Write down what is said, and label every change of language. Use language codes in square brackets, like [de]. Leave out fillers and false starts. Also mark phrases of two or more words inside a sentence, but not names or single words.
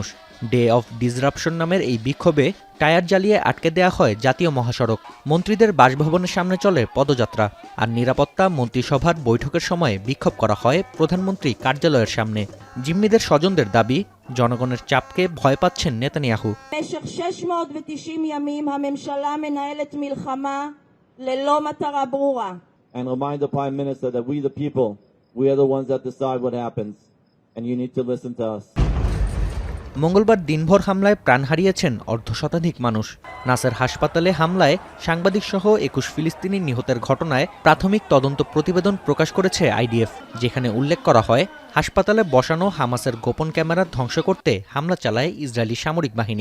[bn] ডে অফ ডিসরাপশন নামের এই বিক্ষোভে টায়ার জ্বালিয়ে আটকে দেয়া হয় জাতীয় মহাসড়ক। মন্ত্রীদের বাসভবনের সামনে চলে পদযাত্রা, আর নিরাপত্তা মন্ত্রিসভার বৈঠকের সময় বিক্ষোভ করা হয় প্রধানমন্ত্রী কার্যালয়ের সামনে। জিম্মিদের স্বজনদের দাবি, জনগণের চাপকে ভয় পাচ্ছেন নেতানিয়াহু। [he] במשך 690 ימים הממשלה מנהלת מלחמה ללא מטרה ברורה. [en] And remind the Prime Minister that we the people, we are the ones that decide what happens, and you need to listen to us. [bn] মঙ্গলবার দিনভর হামলায় প্রাণ হারিয়েছেন অর্ধশতাধিক মানুষ। নাসের হাসপাতালে হামলায় সাংবাদিকসহ 21 ফিলিস্তিনি নিহতের ঘটনায় প্রাথমিক তদন্ত প্রতিবেদন প্রকাশ করেছে আইডিএফ, যেখানে উল্লেখ করা হয় হাসপাতালে বসানো হামাসের গোপন ক্যামেরা ধ্বংস করতে হামলা চালায় ইসরায়েলি সামরিক বাহিনী।